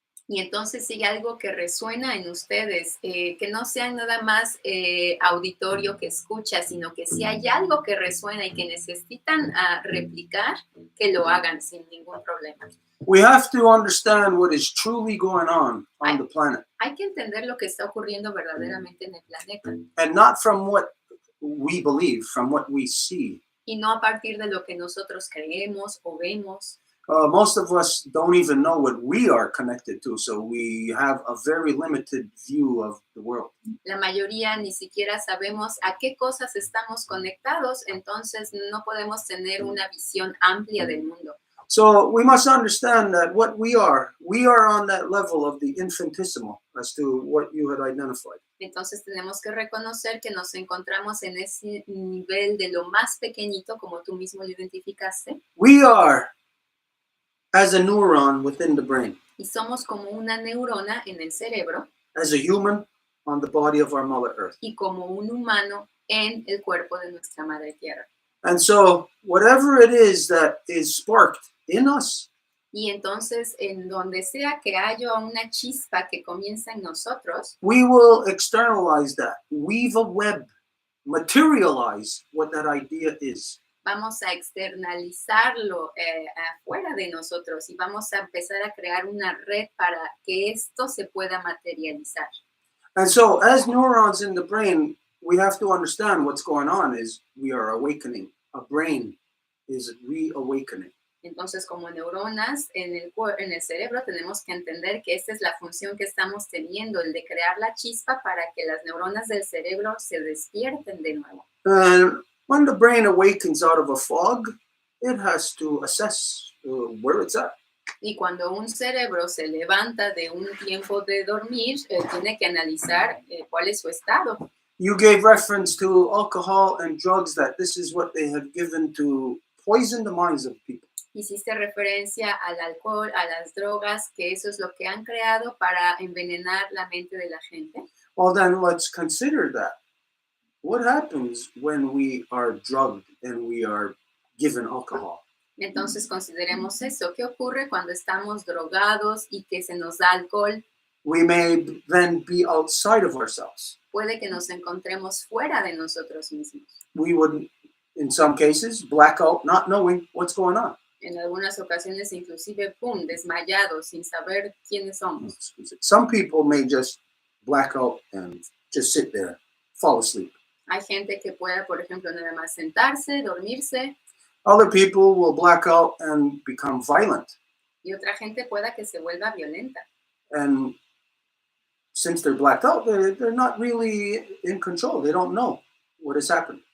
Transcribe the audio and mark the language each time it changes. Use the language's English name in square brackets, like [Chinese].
[Spanish] Y entonces si hay algo que resuena en ustedes, que no sean nada más auditorio que escucha, sino que si hay algo que resuena y que necesitan replicar, que lo hagan sin ningún problema. [English] We have to understand what is truly going on the planet. [Spanish] Hay que entender lo que está ocurriendo verdaderamente en el planeta. [English] And not from what we believe, from what we see. [Spanish] Y no a partir de lo que nosotros creemos o vemos. [English] Most of us don't even know what we are connected to, so we have a very limited view of the world. [Spanish] La mayoría ni siquiera sabemos a qué cosas estamos conectados, entonces no podemos tener una visión amplia del mundo. [English] So we must understand that what we are on that level of the infinitesimal, as to what you had identified. [Spanish] Entonces tenemos que reconocer que nos encontramos en ese nivel de lo más pequeñito, como tú mismo lo identificaste. [English] We are as a neuron within the brain. [Spanish] Y somos como una neurona en el cerebro. [English] As a human on the body of our Mother Earth. [Spanish] Y como un humano en el cuerpo de nuestra Madre Tierra. [English] And so whatever it is that is sparked in us. [Spanish] Y entonces, en donde sea que haya una chispa que comienza en nosotros, [English] we will externalize that, weave a web, materialize what that idea is. [Spanish] Vamos a externalizarlo afuera de nosotros y vamos a empezar a crear una red para que esto se pueda materializar. [English] And so, as neurons in the brain, we have to understand what's going on is we are awakening. A brain is reawakening. [Spanish] Entonces, como neuronas en el cerebro, tenemos que entender que esta es la función que estamos teniendo, el de crear la chispa para que las neuronas del cerebro se despierten de nuevo. [English] When the brain awakens out of a fog, it has to assess where it's at. [Spanish] Y cuando un cerebro se levanta de un tiempo de dormir, tiene que analizar cuál es su estado. [English] You gave reference to alcohol and drugs, that this is what they have given to poison the minds of people. [Spanish] Hiciste referencia al alcohol, a las drogas, que eso es lo que han creado para envenenar la mente de la gente. [English] Well, then let's consider that. What happens when we are drugged and we are given alcohol? [Spanish] Entonces consideremos eso. ¿Qué ocurre cuando estamos drogados y que se nos da alcohol? [English] We may then be outside of ourselves. [Spanish] Puede que nos encontremos fuera de nosotros mismos. [English] We would, in some cases, black out, not knowing what's going on. [Spanish] En algunas ocasiones inclusive, ¡pum!, desmayados, sin saber quiénes somos. [English] Some people may just black out and just sit there, fall asleep. [Spanish] Hay gente que pueda, por ejemplo, nada más sentarse, dormirse, [English] Other people will black out and become violent. [Spanish] y otra gente pueda que se vuelva violenta. [English] And since they're blacked out, they're not really in control. They don't know what is happening.